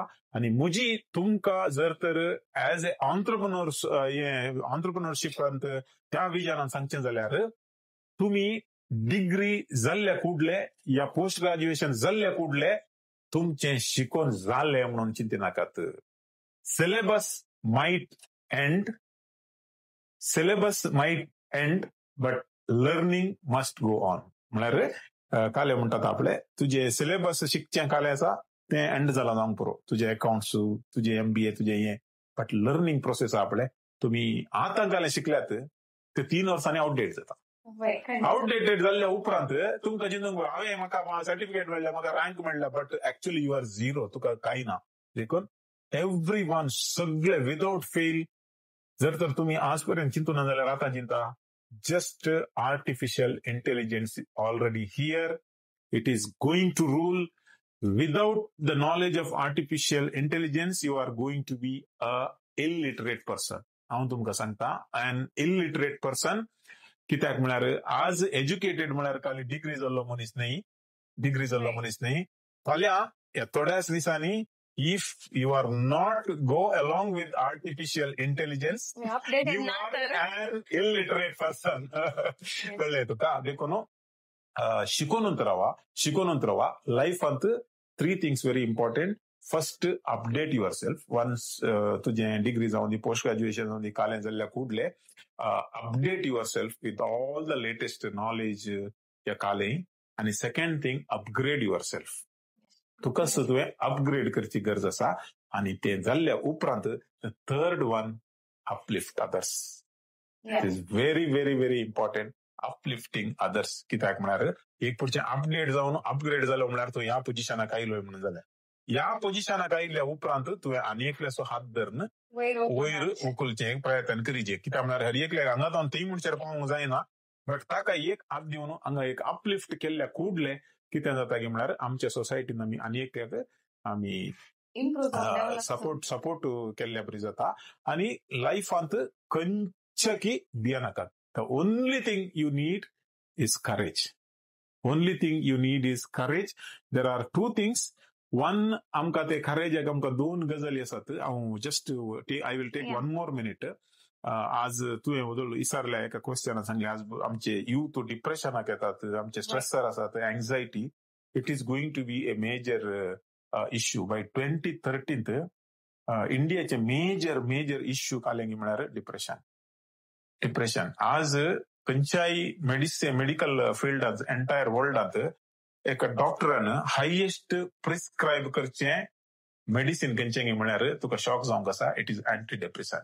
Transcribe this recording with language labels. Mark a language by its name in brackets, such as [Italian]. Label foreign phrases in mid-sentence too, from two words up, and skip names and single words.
[Konkani] आणि म्हजी तुमकां जर तर [English] as a [Konkani] ऑन्टरप्रिनरशिपांत त्या विजनान सांगचें जाल्यार तुम्ही डिग्री जाल्ल्या कुडले या [English] post graduation [Konkani] जाल्ल्या कुडले तुमचें शिकोवन जालें म्हणून चिंतिनाकात. [English] syllabus might end but learning must go on. [Konkani] म्हळ्यार काले म्हणटात आपले तुझे सिलेबस शिकचें काले आसा तें एंड जाला जावंक पुरो. तुझे अकाउंट्स, तुझे MBA, तुझे हें, [English] but learning process [Konkani] आपले तुम्ही आतां काले शिकल्यात ते 3 वर्सांनी आउटडेट जाता. आउटडेटेड जाल्ल्या उपरांत तुमकां चिंतूंक हांवें म्हाका सर्टिफिकेट मेळ्ळें, म्हाका रँक मेळ्ळें, [English] but actually you are zero. [Konkani] तुका कांय ना. देखून एव्हरीवन सगळे [English] without fail [Konkani] जर तर तुम्ही आजपर्यंत चिंतून ना जाल्यार आतां चिंता. [English] just artificial intelligence already here. it is going to rule. Without the knowledge of artificial intelligence, you are going to be a illiterate person. [Konkani] हांव तुमकां सांगता, [English] an illiterate person. [Konkani] कित्याक म्हळ्यार आज एज्युकेटेड म्हळ्यार खाली डिग्री जाल्लो मनीस न्ही. फाल्यां थोड्याच दिसांनी [English] if you are not go along with artificial intelligence, you are an illiterate person. [Konkani] कळ्ळें तुका. देखून शिकोनूच रावा. [English] लायफांत 3 things very important. First, update yourself. [Konkani] Once तुझे डिग्री जावन दी, [English] post graduation [Konkani] जावन दी, कालें जाल्ल्या कुडले [English] update yourself with all the latest knowledge [Konkani] या कालें. [English] आणि second thing, upgrade yourself. [Konkani] तुका तुवें अपग्रेड करची गरज आसा. आणि ते जाल्ल्या उपरांत [English] third one, uplift others. It is very very very important. uplifting others. [Konkani] कित्याक म्हळ्यार एक पुढचे अपडेट जावन अपग्रेड जालो म्हळ्यार तूं ह्या पोजिशनाक आयलोय म्हणून जाल्यार ह्या पोजिशनाक आयिल्ल्या उपरांत तुवें आनी एकल्याचो हात धरून वयर उखलचे प्रयत्न करीचे. कित्याक म्हळ्यार हर एकल्याक हांगा जावन थंय म्हणचेर पावूंक जायना, बट ताका एक हात दिवन हांगा एक अपलिफ्ट केल्ल्या कुडले कितें जाता की म्हळ्यार आमच्या सोसायटीन आमी आनी एकल्याक आमी सपोर्ट केल्ल्या बरी जाता. आनी लायफांत खंयचेकी भियेनाकात. [English] The only thing you need is courage. There are 2 things. [Konkani] वन आमकां ते खरेजाक आमकां 2 गजाली आसात. [English] हांव just I will take Yeah. 1 more minute. [Konkani] आज तुवें उदोल विचारल्या एका क्वेश्चनाक सांगले आज आमचे यूथ डिप्रेशनाक येतात, आमचे स्ट्रेसर आसात, एंझायटी. [English] it is going to be a major issue by 2030. [Konkani] इंडियाचे [English] major issue [Konkani] कालेंगी म्हळ्यार डिप्रेशन. आज खंयच्याय [English] medical field entire world [Konkani] एका डॉक्टरान [English] highest prescribe [Konkani] करचें मेडिसिन खंयचें म्हळ्यार तुका शॉक जावंक आसा, [English] it is anti depression.